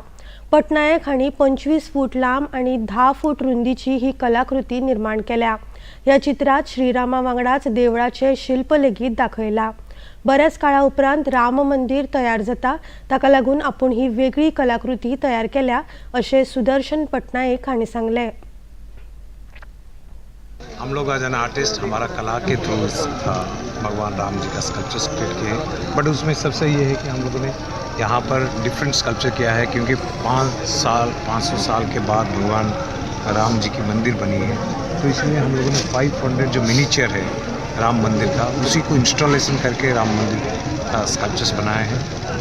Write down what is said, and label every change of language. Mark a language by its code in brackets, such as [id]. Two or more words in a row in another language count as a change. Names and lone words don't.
[kok] पटनायक हांणी 25 फूट लांब आणि 10 फूट रुंदीची ही कलाकृती निर्माण केल्या। ह्या चित्रात श्रीरामा वांगडाच देवळाचे शिल्प लेगीत दाखयला। बऱ्याच काळा उपरांत राम मंदिर तयार जाता, ताका लागून आपूण ही वेगळी कलाकृती तयार केल्या अशें सुदर्शन पटनायक हांणी सांगले। [hi] हम लोग [en] as an artist [hi] हमारा कला के थ्रू भगवान राम जी का [en] sculptures create [hi] किए हैं, बट उसमें सबसे ये है कि हम लोगों ने यहाँ पर [en] different sculpture [hi] किया है, क्योंकि 500 साल के बाद भगवान राम जी की मंदिर बनी है, तो इसलिए हम लोगों ने 500 जो मिनीचर है राम मंदिर का, उसी को इंस्टॉलेशन करके राम मंदिर का स्कल्पचर्स बनाए हैं।